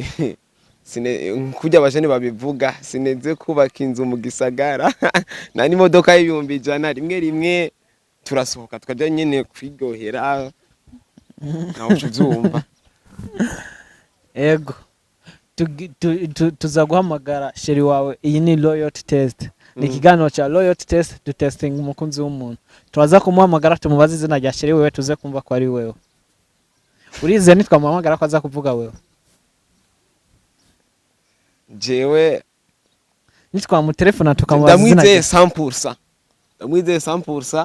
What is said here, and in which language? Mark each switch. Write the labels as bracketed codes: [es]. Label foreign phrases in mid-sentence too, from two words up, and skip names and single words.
[rn] Kujya abajene babivuga sineze kubaka inzu mu gisagara na n'imodoka y'ibihumbi ijana rimwe turasohoka tukajya nyene kwiryohera nawe uvyumva. Ego tuzaguhamagara sheri wawe. Iyi ni [en] loyalty test. [rn] Ni ikiganiro cha [en] loyalty test to testing [rn] umukunzi w'umuntu. Turaza kumuhamagara tumubaze izina rya sheri wewe tuze kumva ko ari wewe. Urize nitwamuhamagara ko aza kuvuga wewe? Jewe nitwamutelefona tukamubaza izina rya. Ndamwizeye 100%.